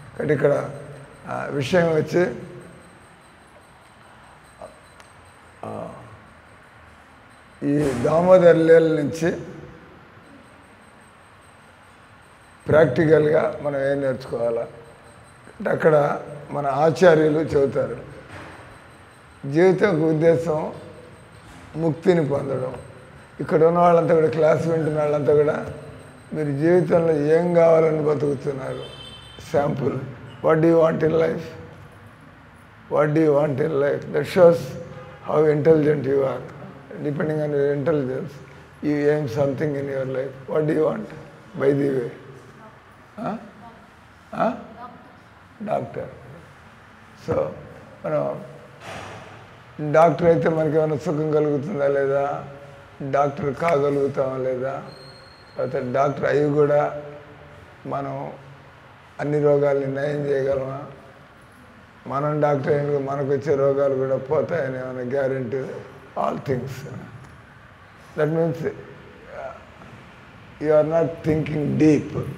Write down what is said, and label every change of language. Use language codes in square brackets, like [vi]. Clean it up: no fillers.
[te] కాబట్టి ఇక్కడ విషయం వచ్చి ఈ దామోదర్ లీల నుంచి ప్రాక్టికల్గా మనం ఏం నేర్చుకోవాలా అంటే అక్కడ మన ఆచార్యులు చెబుతారు, జీవితం ఉద్దేశం ముక్తిని పొందడం. ఇక్కడ ఉన్న వాళ్ళంతా కూడా, క్లాస్ వింటున్న వాళ్ళంతా కూడా మీరు జీవితంలో ఏం కావాలని బతుకుతున్నారు. [en] Sample, what do you want in life, what do you want in life. That shows how intelligent you are. Depending on your intelligence, you aim something in your life. What do you want? By the way. Doctor. [te] So, మనం doctor అయితే మనకి ఏమైనా సుఖం కలుగుతుందా లేదా, doctor కాగలుగుతామా లేదా, తర్వాత doctor అవి కూడా మనం అన్ని రోగాల్ని నయం చేయగలమా, మనం డాక్టర్ అయిన మనకు వచ్చే రోగాలు కూడా పోతాయని ఏమైనా guarantee? [en] All things. That means you are not thinking deep.